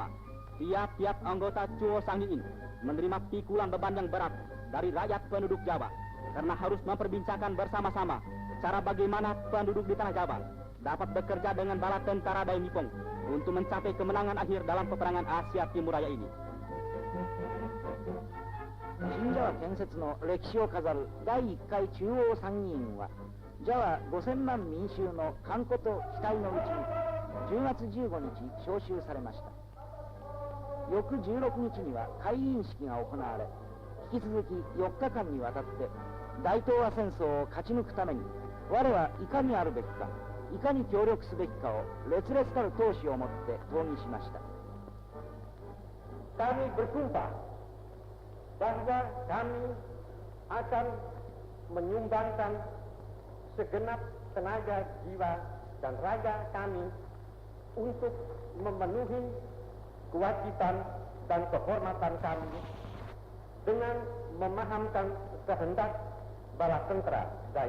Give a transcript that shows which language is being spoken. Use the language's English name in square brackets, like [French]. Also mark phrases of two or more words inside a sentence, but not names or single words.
[Indonesian] Tiap-tiap anggota Cuo Sangi In menerima pikulan beban yang berat dari rakyat penduduk Jawa karena harus memperbincangkan bersama-sama cara bagaimana penduduk di Tanah Jawa dapat bekerja dengan bala tentara Dai Nippon untuk mencapai kemenangan akhir dalam peperangan Asia Timur Raya ini. [Japanese] 新ジャワ建設の歴史を飾る第1回中央参議院は、ジャワ5000万民衆の歓呼と期待のうちに10月15日召集されました。翌16日には開院式が行われ、引き続き4日間にわたって大東亜戦争を勝ち抜くために我はいかにあるべきか、いかに協力すべきかを烈烈たる闘志を持って討議しました。 [Indonesian] Kami bersumpah bahwa kami akan menyumbangkan segenap tenaga jiwa dan raga kami untuk memenuhi kewajiban dan kehormatan kami dengan memahamkan kehendak bala tentera Dai